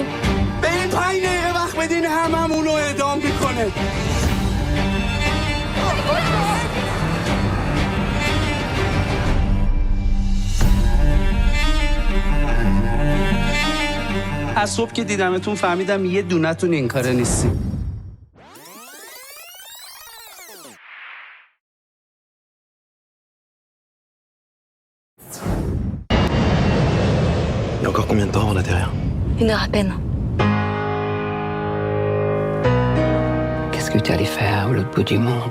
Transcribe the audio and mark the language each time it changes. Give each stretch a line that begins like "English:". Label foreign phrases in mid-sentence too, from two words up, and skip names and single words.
Persian: به این 5 دقیقه وقت بدین هممونو اعدام میکنه از صبح که دیدمتون فهمیدم یه دونتون این کاره نیستی
French: Il y a encore combien de temps avant d'atterrir? 1 heure à peine. Qu'est-ce que tu allais faire à l'autre bout du monde?